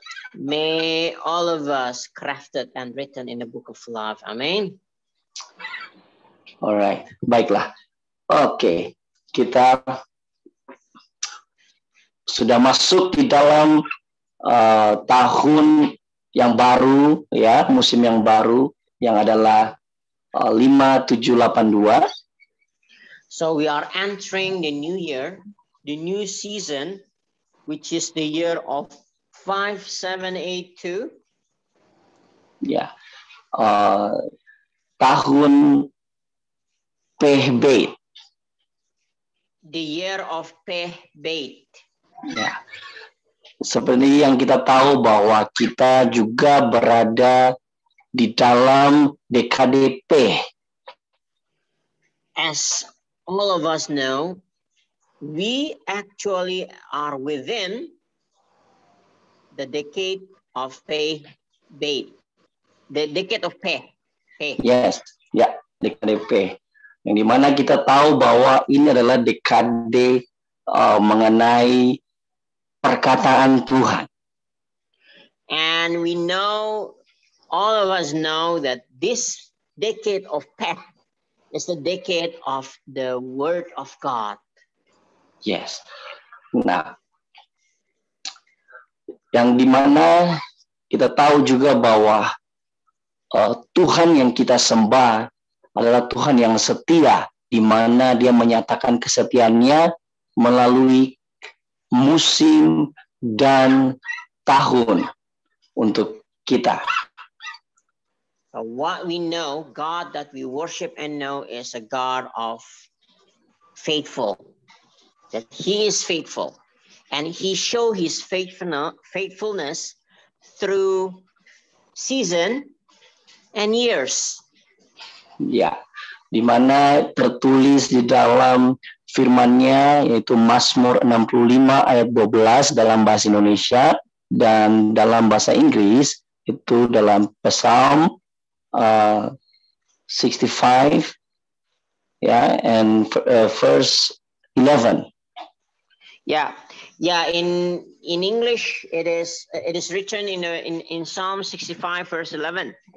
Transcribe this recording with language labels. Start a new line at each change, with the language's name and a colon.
English: May all of us crafted and written in the book of life. Amen.
Indonesian: Alright, baiklah. Oke, kita sudah masuk di dalam tahun yang baru, ya, musim yang baru yang adalah 5782.
English: So we are entering the new year, the new season, which is the year of 5782.
Indonesian: Ya, tahun Peh Bait.
English: The year of Peh Bait.
Indonesian: Ya. Seperti yang kita tahu bahwa kita juga berada di dalam dekade P.
English: As all of us know, we actually are within the decade of Peh Bait. The decade of Peh.
Indonesian: Yes, ya, dekade P. Yang dimana kita tahu bahwa ini adalah dekade mengenai perkataan Tuhan.
English: And we know, all of us know that this decade of Peh is the decade of the Word of God. Yes.
Indonesian: Nah, yang dimana kita tahu juga bahwa Tuhan yang kita sembah adalah Tuhan yang setia, di mana Dia menyatakan kesetiaannya melalui musim dan tahun untuk kita.
English: What we know, God that we worship and know is a God of faithful, that He is faithful, and He show His faithfulness through season and years.
Indonesian: Ya, di mana tertulis di dalam firman-Nya yaitu Mazmur 65 ayat 12 dalam bahasa Indonesia, dan dalam bahasa Inggris itu dalam Psalm 65 ya,
English: and verse 11. Yeah, in English it is written in Psalm 65 verse 11.